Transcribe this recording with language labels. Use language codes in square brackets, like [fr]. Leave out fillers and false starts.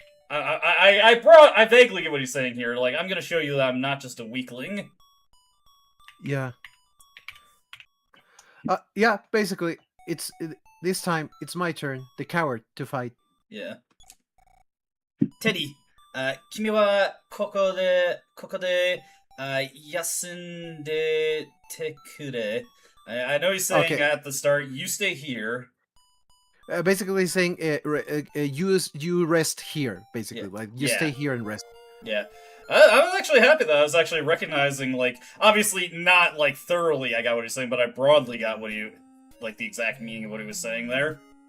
[en] I vaguely get what he's saying here. Like I'm gonna show you that I'm not just a weakling. Yeah. Yeah. Basically, this time it's my turn, the coward, to fight. Yeah. [ja] Teddy, 君はここで休んでてくれ. [en] I know he's saying at the start, you stay here. Basically saying, you rest here. Basically, like you stay here and rest. Yeah. I was actually happy that I was actually recognizing, like, obviously not like thoroughly I got what he's saying, but I broadly got what he, like, the exact meaning of what he was saying there.